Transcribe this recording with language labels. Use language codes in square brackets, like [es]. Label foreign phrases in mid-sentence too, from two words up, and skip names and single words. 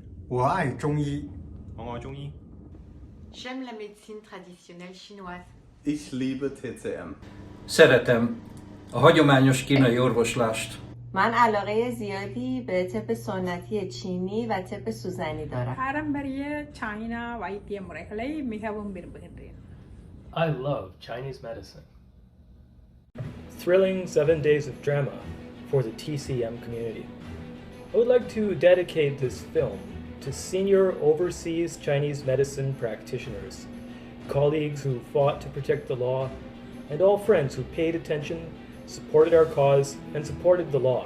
[zh] 我爱中医。我爱中医。 [fr] J'aime la médecine traditionnelle chinoise. [de] Ich liebe TCM. [hu] Szeretem a hagyományos kínai orvoslást. [fa] من علاقه زیادی به طب سنتی چینی و طب سوزنی دارم. [ta] பாரம்பரிய சைனா வைத்திய முறைகளை மிகவும் விரும்புகின்றேன். [en] I love Chinese medicine. Thrilling 7 days of drama for the TCM community. I would like to dedicate this film to senior overseas Chinese medicine practitioners, colleagues who fought to protect the law, and all friends who paid attention, supported our cause, and supported the law.